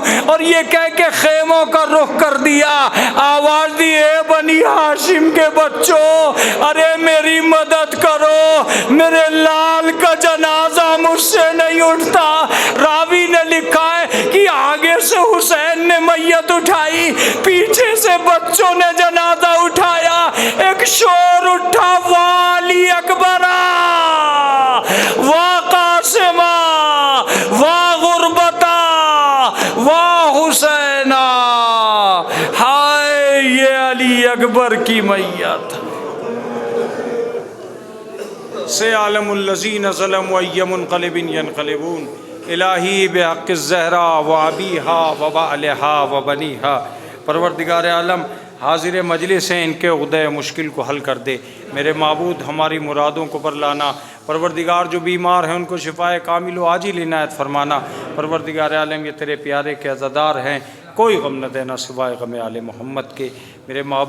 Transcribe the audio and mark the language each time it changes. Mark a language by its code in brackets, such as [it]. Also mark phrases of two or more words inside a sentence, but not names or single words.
[ur] اور یہ کہہ کے خیموں کا رخ کر دیا، آواز دی اے بنی ہاشم کے بچوں، ارے میری مدد کرو، میرے لال کا جنازہ مجھ سے نہیں اٹھتا۔ راوی نے لکھا ہے کہ آگے سے حسین نے میت اٹھائی، پیچھے سے بچوں نے جنازہ اٹھایا۔ ایک شور اٹھا [ar] والی اکبرا، وا قاسما، وا غربتا، وا حسینا، [ur] ہائے یہ علی اکبر کی میت۔ [ar] سیعلم الذین ظلموا ای منقلب ینقلبون الہی بحق الزہرا و ابیہا و بعلہا و بنیہا۔ [ur] پروردگار عالم حاضر مجلس ہیں، ان کے عقدۂ مشکل کو حل کر دے۔ میرے معبود ہماری مرادوں کو پر لانا۔ پروردگار جو بیمار ہیں ان کو شفائے کامل و عاجل عنایت فرمانا۔ پروردگار عالم یہ تیرے پیارے کے عزادار ہیں، کوئی غم نہ دینا سوائے غم آل محمد کے۔